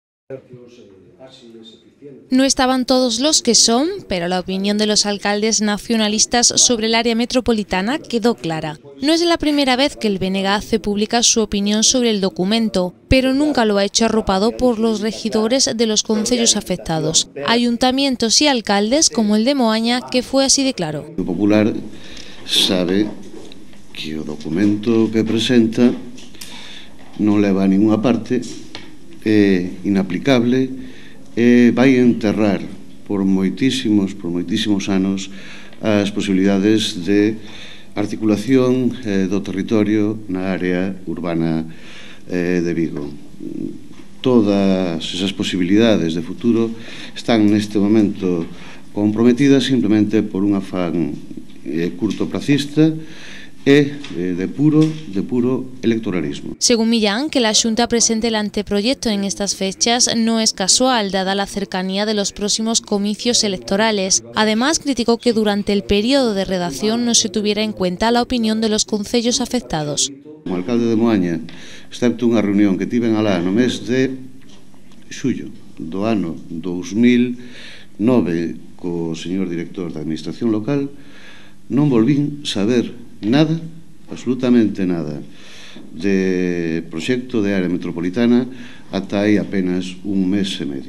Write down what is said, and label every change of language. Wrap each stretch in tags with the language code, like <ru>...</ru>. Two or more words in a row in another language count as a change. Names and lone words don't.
<es>No estaban todos los que son, pero la opinión de los alcaldes nacionalistas sobre el área metropolitana quedó clara. No es la primera vez que el BNG hace pública su opinión sobre el documento, pero nunca lo ha hecho arropado por los regidores de los concellos afectados, ayuntamientos y alcaldes como el de Moaña, que fue así de claro.</es> <gl>O Popular sabe que o documento que presenta non leva a ninguna parte, é inaplicable, vai enterrar por moitísimos anos as posibilidades de articulación do territorio na área urbana de Vigo. Todas esas posibilidades de futuro están neste momento comprometidas simplemente por un afán curtoplacista e de puro electoralismo.</gl> <es>Según Millán, que la Xunta presente el anteproyecto en estas fechas no es casual, dada la cercanía de los próximos comicios electorales. Además, criticó que durante el periodo de redacción no se tuviera en cuenta la opinión de los concellos afectados.</es> <gl>Como alcalde de Moaña, excepto unha reunión que tiven alá no mes de xullo do ano 2009 co señor director da Administración Local, non volvín saber nada, absolutamente nada, de proxecto de área metropolitana ata aí apenas un mes e medio.</gl>